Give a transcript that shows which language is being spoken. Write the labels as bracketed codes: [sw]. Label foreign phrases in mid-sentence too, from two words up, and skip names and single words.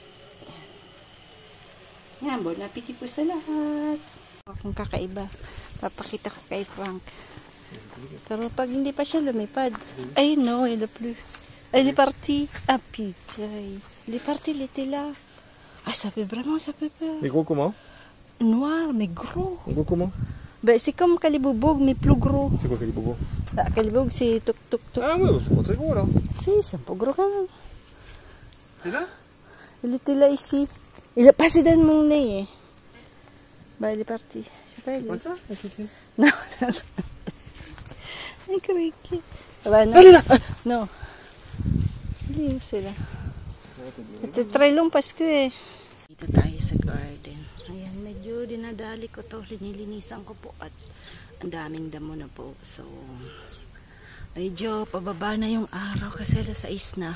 [tl] Yan, [fr] bon appetit [tl] po sa lahat. Kung kakaiba, papakita ko kay Frank. Pero pag hindi pa siya lumipad, ay no, [fr] il est plus. Elle est partie. Ah putain. Il est parti, il était là. Ah, ça fait vraiment, ça fait peur. Mais gros comment? Noir, mais gros. Gros comment? Ben, c'est comme Kalibubog, mais plus gros. C'est quoi Kalibubog? Ah, Kalibubog, c'est tuk-tuk-tuk. Ah ouais, c'est pas très gros là. Si, c'est un peu gros quand même. C'est là? Il était là ici. Il est passé dans mon nez. Bah, il est parti. C'est pas, il Pas est... ça? Non, un criquet. Bah, non. Non. [tl] Hindi sila. Ito try long pasko eh. Dito tayo sa garden. Ayan, medyo dinadali ko to. Linilinisan ko po at ang daming damo na po. So, medyo pababa na yung araw kasi alas 6 na.